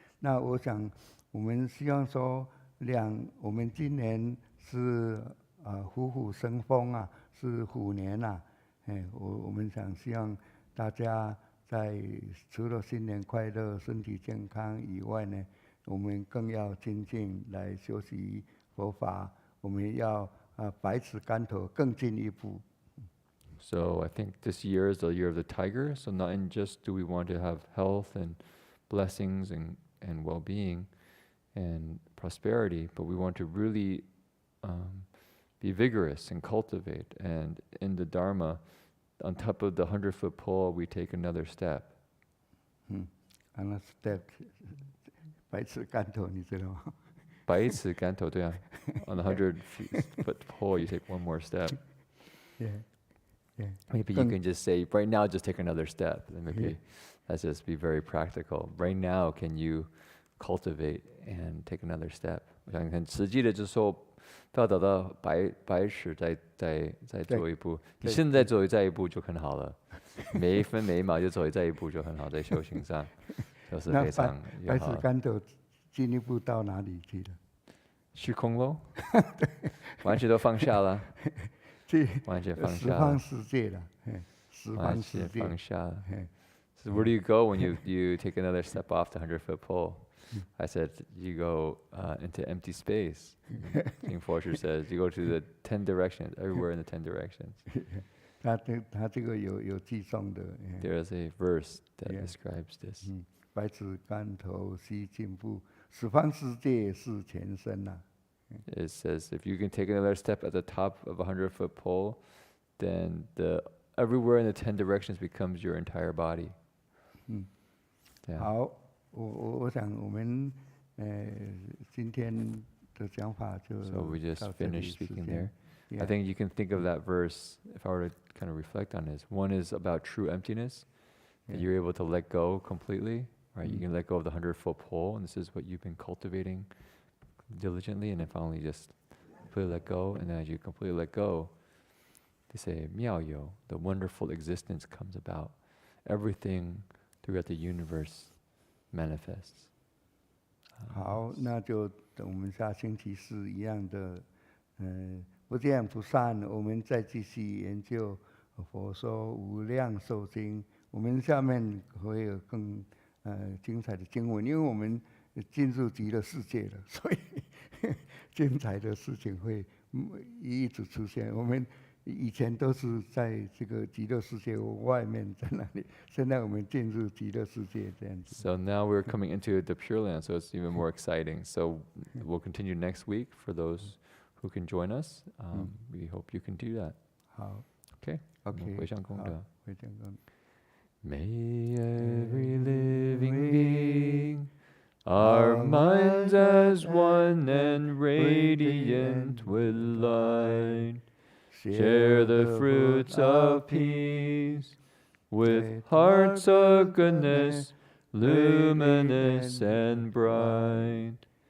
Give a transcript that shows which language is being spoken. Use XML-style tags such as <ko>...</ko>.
<zh>那我想我们希望说，我们今年是虎虎生风啊，是虎年啊。我们希望大家在除了新年快乐、身体健康以外呢，我们更要精进来修习佛法。我们要百尺竿头更进一步。</zh> <en>So I think this year is the year of the tiger. So not just do we want to have health and blessings and well-being and prosperity, but we want to really be vigorous and cultivate. And in the Dharma, on top of the 100-foot pole, we take another step. Another step，</en> <zh>百尺竿头，你知道吗？百尺竿头，对啊。</zh> <en>On the 100-foot pole, you take one more step. Yeah. Maybe you can just say, right now, just take another step. And maybe let's just be very practical. Right now, can you cultivate and take another step?</en> <zh>我想很实际的，就是说，不要等到百尺再做一步。你现在走再一步就很好了，每一分每一秒就走再一步就很好，在修行上就是非常友好。百尺竿头进一步到哪里去了？虚空喽，完全都放下了。完全放下了。十方世界了，十方世界。完全放下了。</zh> <en>So where do you go when you take another step off the 100-foot pole? I said you go into empty space. King Forster says you go to the 10 directions, everywhere in the 10 directions.</en> <zh>他这个有寄送的。</zh> <en>There is a verse that describes this.</en> <zh>百尺竿头须进步，十方世界是前身呐。</zh> <en>It says if you can take another step at the top of a 100-foot pole, then everywhere in the 10 directions becomes your entire body.</en> <zh>好，我想我们今天的讲法就</zh> <en>So we just</en> <zh>到这里</zh> <en>finished</en> <zh>时</zh> <en>speaking</en> <zh>间</zh> <en>there. I think you can think of that verse, if I were to kind of reflect on this. One is about true emptiness, that Yeah. you're able to let go completely, right? You can let go of the 100-foot pole, and this is what you've been cultivating diligently, and then finally just completely let go. And then as you completely let go, they say, 妙有, the wonderful existence comes about. Everything throughout the universe manifests.</en> <zh>好，那就等我们下星期四一样的，不见不散。我们再继续研究佛说无量寿经。我们下面会有更精彩的经文，因为我们进入极乐世界了，所以精彩的事情会一直出现。我们以前都是在这个极乐世界外面在那里，现在我们进入极乐世界这样子。</zh> <en>So now we're coming into the Pure Land, so it's even more exciting. So we'll continue next week for those who can join us. We hope you can do that.</en> <zh>好</zh> <en>Okay? ，OK，</en> <zh>回向功德。好，回向功德。</zh> <en>May every living being, our minds as one and radiant with light, share the fruits of peace, with hearts of goodness, luminous and bright.</en>